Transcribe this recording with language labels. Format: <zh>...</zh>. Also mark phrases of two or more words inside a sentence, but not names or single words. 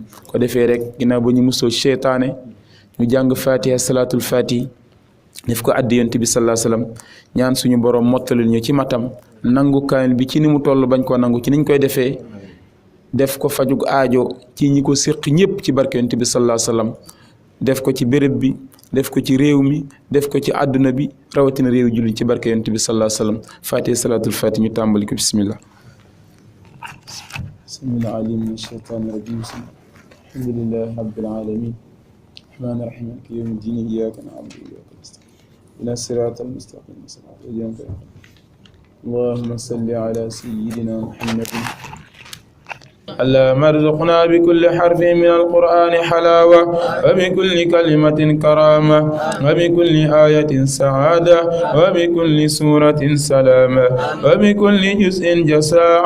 <wo>ko defee rek ginnaaw ba ñu musoo seytaane ñu jàng fatiha salaatul fatih def ko addi yonte bi</wo> <ar>صلى الله عليه وسلم</ar> <wo>ñaan suñu borom mottalil ñu ci matam nangu kaamil bi ci ni mu toll bañ koo nangu ci niñ koy defee def ko fajug aajo ci ñi ko séq ñëpp ci barke yonte bi</wo> <ar>صلى الله عليه وسلم</ar> <wo>def ko ci béréb bi def ko ci réew mi def ko ci àdduna bi rawatina réew julli ci barke yonte bi</wo> <ar>صلى الله عليه وسلم</ar> <wo>fatiha salaatul fatih ñu tàmbali ko bismillah</wo> <ar>بسم الله العليم من الشيطان الرجيم الحمد لله رب العالمين الرحمن الرحيم مالك يوم الدين إياك نعبد وإياك نستعين اهدنا الصراط المستقيم صراط الذين أنعمت عليهم اللهم صل على سيدنا محمد اللهم ارزقنا بكل حرف من القرآن حلاوة وبكل كلمة كرامة وبكل آية سعادة وبكل سورة سلامة وبكل جزء جزاء</ar>